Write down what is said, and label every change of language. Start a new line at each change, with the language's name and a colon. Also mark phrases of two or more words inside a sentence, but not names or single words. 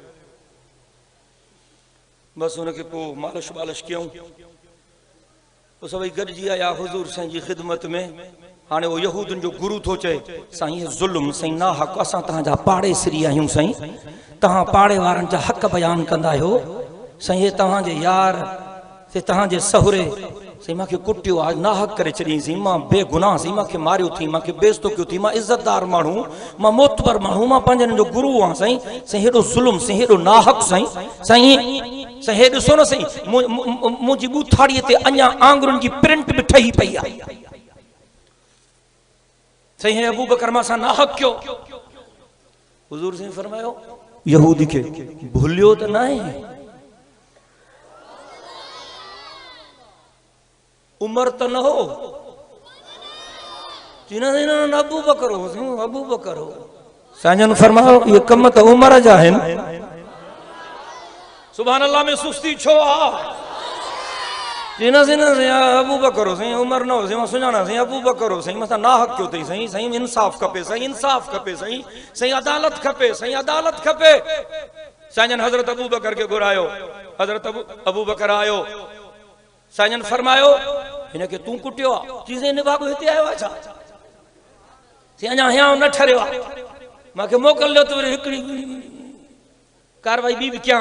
Sindhi: बसि हुनखे पोइ मालिश वालिश कयूं, पोइ सभई गॾिजी आया हुज़ूर साईं जी ख़िदमत में। हाणे वो यहूदन जो गुरु थो चए, साईं ज़ुल्म, साईं ना हक़, असां तव्हांजा पाड़ेसरी आहियूं साईं, तव्हां पाड़े वारनि जा हक़ बयान कंदा आहियो साईं, हे तव्हांजे यार से तव्हांजे सहुरे साईं मूंखे कुटियो आज ना हक़ करे चई सी, मां बेगुनाह सी, मूंखे मारियो थी, मूंखे बेइज्जतो कयो थी, मां इज़तदार माण्हू, मां मोतबर माण्हू, मां पंहिंजनि जो गुरु आहियां साईं। साईं हेॾो ज़ुल्म साईं, हेॾो नाहक़ साईं। साईं साईं हे ॾिसो न साईं, मुंहिंजी ॿूथाड़ीअ ते अञा आंगुरनि जी प्रिंट बि ठही पई आहे साईं, हे अबू बकर मां सां नाहक़ कयो। हुज़ूर साईं फरमायो यहूदी खे भुलियो त न आहे, उमर तो न हो, अबू बकर हो, अबू बकर हो। साईं फरमायो ये कम तो उमर जा है।
Arabic: سبحان الله
Sindhi: में सुस्ती छो आ, अबू बकर हो साईं, उमर न हो साईं, सुञाणा साईं अबू बकर हो साईं, मसा नाहक़ क्यों थई साईं, साईं इंसाफ खपे साईं, इंसाफ खपे साईं, साईं अदालत खपे साईं, अदालत खपे। साईं हज़रत अबू बकर के घुरायो, हज़रत अबू बकर आयो, साईं फरमायो हिनखे तूं कुटियो आहे, चीज़ें निभागो हिते आयो आहे छा, अञा हियां न ठरियो आहे, मूंखे मोकिलियो त वरी हिकिड़ी कारवाई ॿी बि कयां।